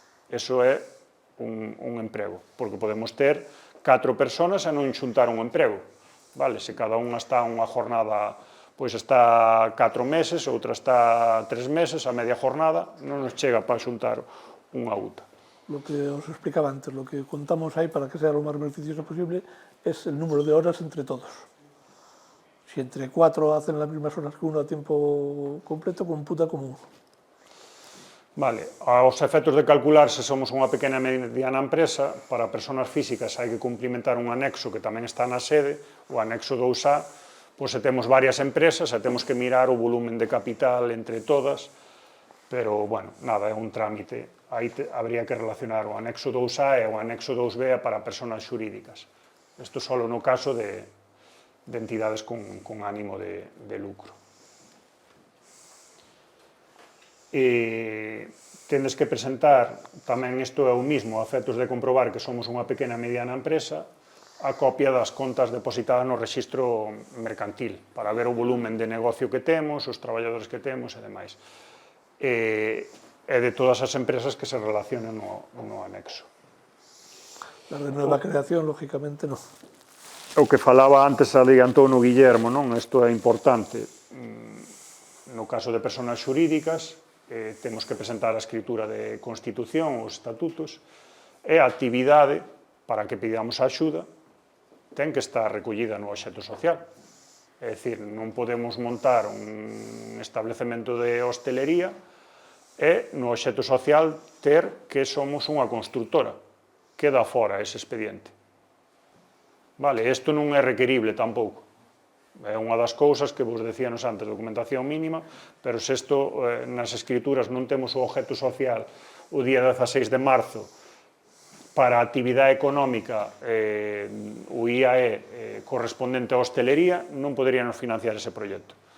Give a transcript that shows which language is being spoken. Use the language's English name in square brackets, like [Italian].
[Galician] Eso é un emprego, porque podemos ter 4 persoas e non xuntar un emprego. Vale? Se cada unha está unha jornada... pois está 4 meses, outra está 3 meses, a media jornada, non nos chega para xuntar unha UTA. [Spanish] Lo que os explicaba antes, lo que contamos ahí para que sea lo más beneficioso posible es el número de horas entre todos. Si entre 4 hacen las mismas horas que uno a tiempo completo, computa como uno. [Galician] Vale, aos efectos de calcular se somos unha pequena e mediana empresa, para persoas físicas hai que cumplimentar un anexo que tamén está na sede, o anexo 2A, pois se temos varias empresas e temos que mirar o volumen de capital entre todas, pero, bueno, nada, é un trámite. Aí habría que relacionar o anexo 2A e o anexo 2B para persoas xurídicas. Isto só no caso de entidades con ánimo de lucro. Tendes que presentar, tamén isto é o mismo, a efectos de comprobar que somos unha pequena e mediana empresa, a copia das contas depositadas no rexistro mercantil, para ver o volumen de negocio que temos, os traballadores que temos e demais. E de todas as empresas que se relacionan no anexo. [Spanish] Las de nueva creación, lógicamente, no. [Galician] O que falaba antes adiantou no Guillermo, non? Isto é importante. No caso de persoas xurídicas, temos que presentar a escritura de constitución, os estatutos, e a actividade para que pidamos a axuda ten que estar recollida no obxecto social. É dicir, non podemos montar un establecemento de hostelería e no obxecto social ter que somos unha constructora. Queda fora ese expediente. Vale, isto non é requerible tampouco. É unha das cousas que vos decíanos antes, documentación mínima, pero se isto nas escrituras non temos o obxecto social o día 16 de marzo para a actividade económica, o IAE correspondente á hostelería, non poderíamos financiar ese proxecto.